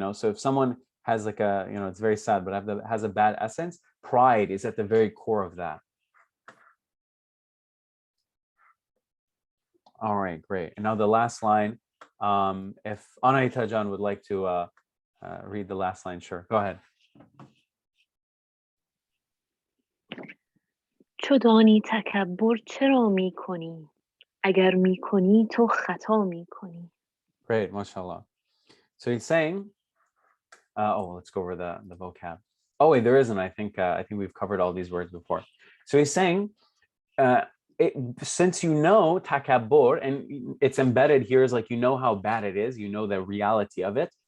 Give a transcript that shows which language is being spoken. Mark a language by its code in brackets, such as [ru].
[en] So if someone has like a, it's very sad, but has a bad essence, pride is at the very core of that. All right, great. And now the last line, if Anaita Jan would like to read the last line, sure, go ahead. [fa] چو دانی تکبر چرا می کنی اگر می کنی تو خطا می کنی. [en] Great, mashallah. So he's saying, let's go over the vocab. Oh wait, there isn't. I think we've covered all these words before. So he's saying, since you know takabbur, and it's embedded here is like, how bad it is, the reality of it.